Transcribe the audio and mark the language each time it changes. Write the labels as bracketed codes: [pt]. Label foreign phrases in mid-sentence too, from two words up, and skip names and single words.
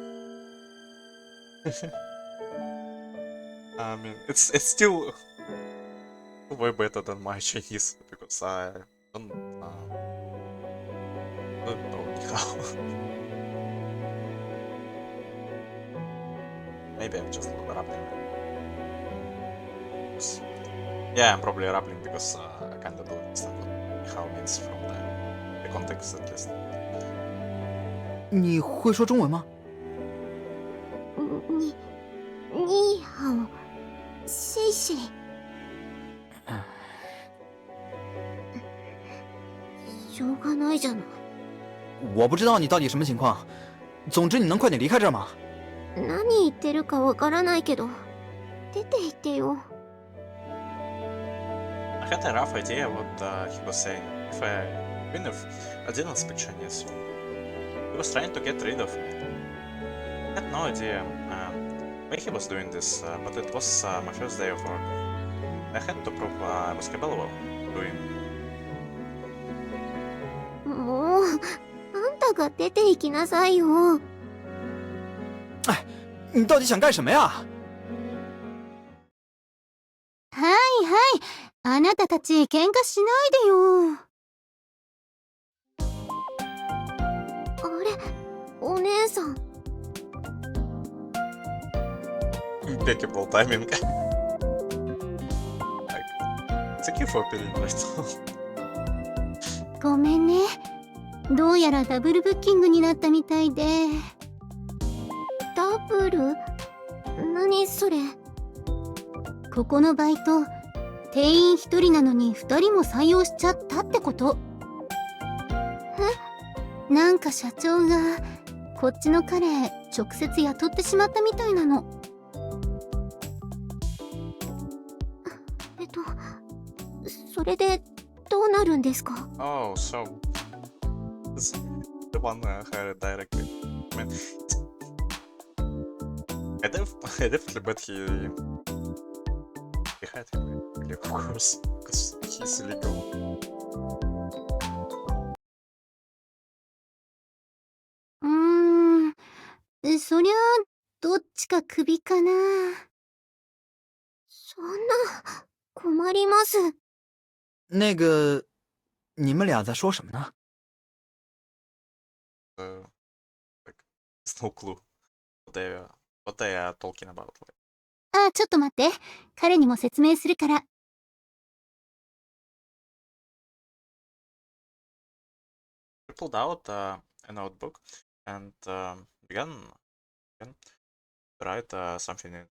[en] I mean, it's still way better than my Chinese because I don't know how. Maybe I'm just rambling. Yeah, I'm probably rambling because I kinda don't understand what how means from the context at least. [zh] 你会说中文吗？ [ja] にはいし。しょうがないじゃない。 [zh] 我不知道你到底什么情况，总之你能快点离开这儿吗？ [ja] 何言ってるかわからないけど、出て行ってよ。 [en] I had a rough idea what he was saying. Even if I didn't speak Chinese, he was trying to get rid of me. I had no idea why he was doing this, but it was my first day of work. I had to prove I was capable of doing. [ja] もう、あんたが出て行きなさいよ。 [zh] 你到底想干什么や？ [ja] はいはい、あなたたち喧嘩しないでよ。あれ、お姉さん。 [en] Impeccable timing. Thank you for appearing right now. [ja] ごめんね。どうやらダブルブッキングになったみたいで。ダブル？何それ？ここのバイト、定員1人なのに2人も採用しちゃったってこと？なんか社長がこっちの彼直接雇ってしまったみたいなの。それでどうなるんですか？ [en] Oh, so this the one hired directly. I mean, I definitely bet he hired him, really, of course, because he's illegal. [ja] そりゃどっちかクビかな。そんな困ります。 [zh] 那个，你们俩在说什么呢？ [en] Like, there's no clue what they are talking about. Like, [ja] あ、ちょっと待って。彼にも説明するから。 [en] she pulled out a notebook and began to write something in it.